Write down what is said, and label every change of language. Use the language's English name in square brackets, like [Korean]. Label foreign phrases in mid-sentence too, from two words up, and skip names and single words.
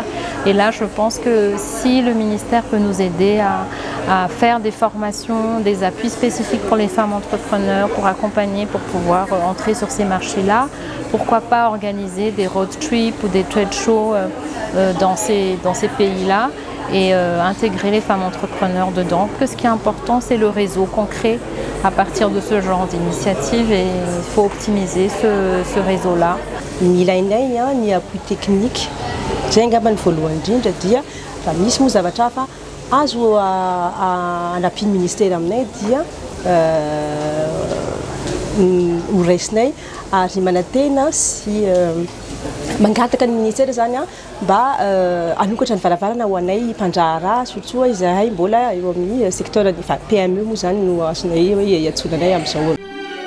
[French] Et là, je pense que si le ministère peut nous aider à faire des formations, des appuis spécifiques pour les femmes entrepreneurs, pour accompagner, pour pouvoir entrer sur ces marchés-là, pourquoi pas organiser des [English] road trips [French] ou des [English] trade shows [French] dans ces pays-là et intégrer les femmes entrepreneurs dedans. Que ce qui est important, c'est le réseau concret à partir de ce genre d'initiative et il faut optimiser ce réseau-là. [Malagasy] Ilainay ny [French] appui technique, [Malagasy] zay angamba ny voalohany indrindra dia raha misy moa zavatra hafa azo anapian'ny ministère aminay dia ho raisinay ary manantena sy mangataka ny ministère zany mba anokatra ny varavarana ho anay mpandraharaha soatsoa izahay mbola eo amin'ny secteur PME moa zany no azonay hoe iatsonanay amin'izao.